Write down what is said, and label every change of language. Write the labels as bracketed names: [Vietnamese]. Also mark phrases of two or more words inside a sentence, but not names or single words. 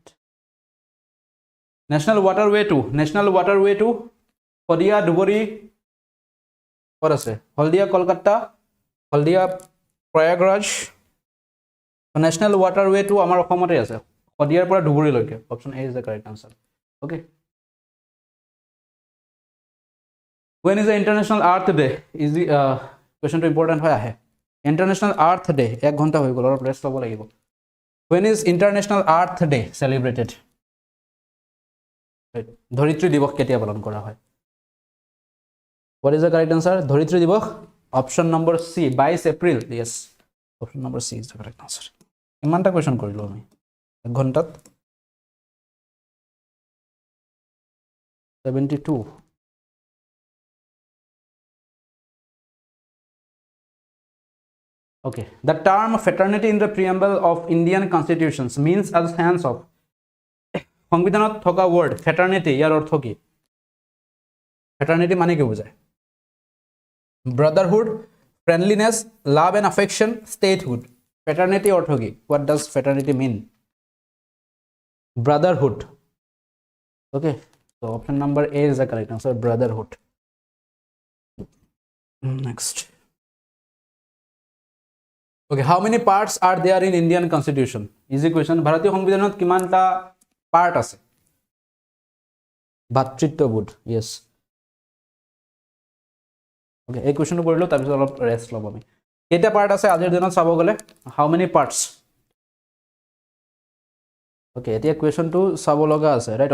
[Assamese] নেশ্যনেল ৱাটাৰৱেটো, নেশ্যনেল ৱাটাৰৱেটো শদিয়া, ধুবুৰী, ক'ত আছে? হলদিয়া, কলকাতা, হলদিয়া, প্ৰয়াগৰাজ। নেশ্যনেল ৱাটাৰৱেটো আমাৰ অসমতে আছে, শদিয়াৰ পৰা ধুবুৰীলৈকে, [English] option A is the correct answer, [Assamese] অ'কে। [English] When is the International Earth Day? Is the question to important [Assamese] হয় আহে। International Earth Day, 1 ঘণ্টা হৈ গ'ল, অলপ ৰেষ্ট ল'ব লাগিব। [English] When is International Earth Day celebrated? [Assamese] ধৰিত্ৰী দিৱস কেতিয়া পালন কৰা হয়? [English] What is the correct answer? [Assamese] ধৰিত্ৰী দিৱস, [English] option number C, 22 April, yes, option number C is the correct answer. [Assamese] ইমানটা কুৱেশ্যন কৰিলোঁ আমি 1 ঘণ্টাত, 72। [English] Okay, the term fraternity in the preamble of Indian constitutions means as sense of, [Assamese] সংবিধানত থকা [English] word fraternity, [Assamese] ইয়াৰ অৰ্থ কি? fraternity মানে কি বুজায়? [English] brotherhood, friendliness, love and affection, statehood. [Assamese] fraternity অৰ্থ কি? [English] What does fraternity mean? brotherhood, okay, so option number A is the correct answer, brotherhood. Next. Okay, how many parts are there in Indian constitution? Easy question. [Assamese] ভাৰতীয় সংবিধানত কিমানটা পাৰ্ট আছে? ভাতৃত্ববোধ, [English] yes, okay, [Assamese] এই কুৱেশ্যনটো কৰিলোঁ, তাৰপিছত অলপ ৰেষ্ট ল'ব আমি। কেইটা পাৰ্ট আছে আজিৰ দিনত চাব গ'লে? [English] how many parts? [Assamese] অ'কে, এতিয়া কুৱেশ্যনটো চাব লগা আছে, ৰাইট।